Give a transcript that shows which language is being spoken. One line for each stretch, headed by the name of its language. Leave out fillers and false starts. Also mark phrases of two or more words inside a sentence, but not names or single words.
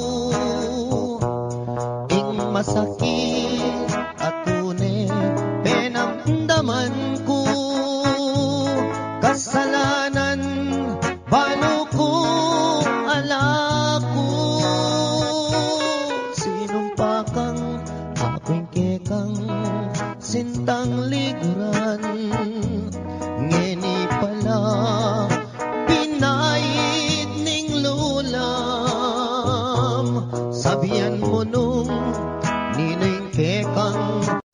Pampanga: ing masakit at tunay penamdaman ko, kasalanan paano ko alako,
Filipino: sinumpa kang aking
Pampanga: kekang sintang liguran, ngeni pala pinait ning lulam, sabihan mo nung nining kekang